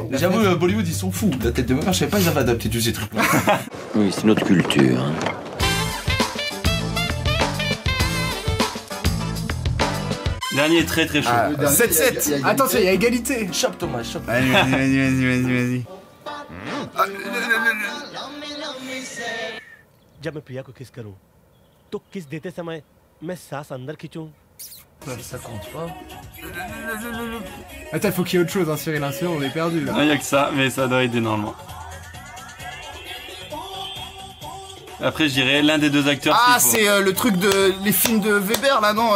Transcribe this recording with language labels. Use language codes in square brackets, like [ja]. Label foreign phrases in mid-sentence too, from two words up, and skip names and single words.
[fr] J'avoue, Bollywood, ils sont fous. La tête de meuf, je savais pas, ils avaient adapté tous ces trucs-là. Oui, c'est notre culture. Dernier est très très chaud. 7-7. Attention, il y a égalité. Chope Thomas, chope. Allez, vas-y. [hi] जब मैं प्रिया को किस करूं तो किस देते समय मैं सांस अंदर खींचूं [fr] Ça compte pas. Attends, faut qu'il y ait autre chose, hein, Cyril, sinon on est perdu là. Il n'y a que ça, mais ça doit aider normalement. Après, je dirais l'un des deux acteurs. Ah, c'est le truc de. Les films de Weber là, non?